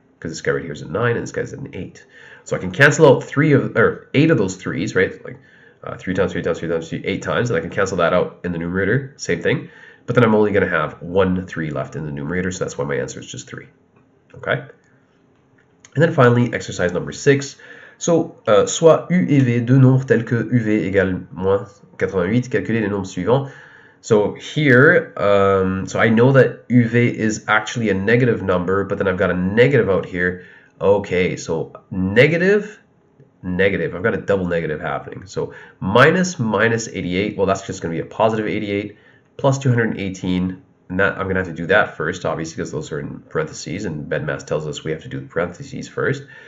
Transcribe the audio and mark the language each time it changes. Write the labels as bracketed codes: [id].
[en] Because this guy right here is a 9 and this guy's an 8. So I can cancel out 8 of those 3's, right? Like 3 times 3 times 3 times 3, 8 times, and I can cancel that out in the numerator, same thing. But then I'm only going to have 1 3 left in the numerator, so that's why my answer is just 3. Okay? And then finally, exercise number 6. [fr] So, soit U et V, deux nombres tels que UV égale moins 88, calculer les nombres suivants. [en] So here, so I know that UV is actually a negative number, but then I've got a negative out here. Okay, so negative, I've got a double negative happening. So minus 88, well, that's just going to be a positive 88, plus 218, and that I'm going to have to do that first, obviously, because those are in parentheses, and BEDMAS tells us we have to do the parentheses first.